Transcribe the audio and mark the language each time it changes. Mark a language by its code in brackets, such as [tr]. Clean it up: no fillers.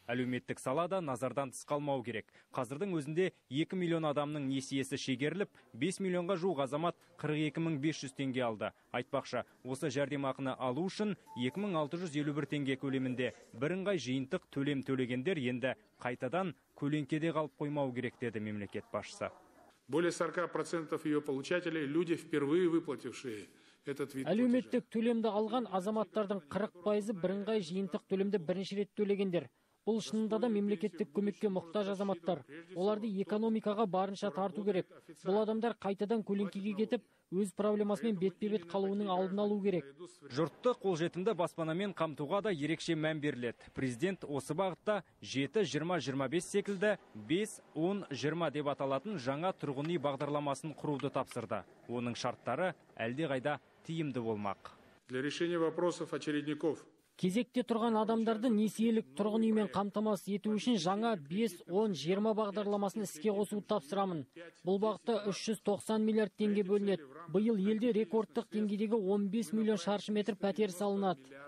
[kk] Әлеуметтік салада назардан тыс қалмау керек. Қазірдің өзінде 2 миллион адамның несиесі шегеріліп, 5 миллионға жуық азамат 42.500 теңге алды. Айтпақшы, осы жәрдемақыны алу үшін 2651 теңге көлемінде бірыңғай жиынтық төлем төлегендер енді қайтадан көлеңкеде қалып қоймау керек деді мемлекет басшысы. [ru] Более 40% ее получателей – люди, впервые выплатившие этот вид. [kk] Әлеуметтік төлемді алған азаматтардың 40% бірыңғай жиынтық төлемді бірінші рет төлегендер. Бұл шынында да мемлекеттік көмекке мұқтаж азаматтар. Оларды экономикаға барынша тарту керек. Бұл адамдар қайтадан көлеңкеге кетіп, өз проблемасымен бетпе-бет қалуының алдын алу керек. Жұртты қолжетімді баспанамен қамтуға да ерекше мән беріледі. Президент осы бағытта 7-20-25 секілді 5-10-20 деп аталатын жаңа тұрғын үй бағдарламасын құруды тапсырды. Оның шарттары әлдеқайда тиімді болмақ. [ru] Для решения вопросов очередников [kk] Кезекте тұрған адамдарды несиелік тұрғын үймен қамтамасыз ету үшін жаңа 5-10-20 бағдарламасын іске қосуды тапсырамын. Бұл бағытта 390 миллиард теңге бөлінеді. Биыл елде рекордтық деңгейдегі 15 миллион шаршы метр пәтер салынады.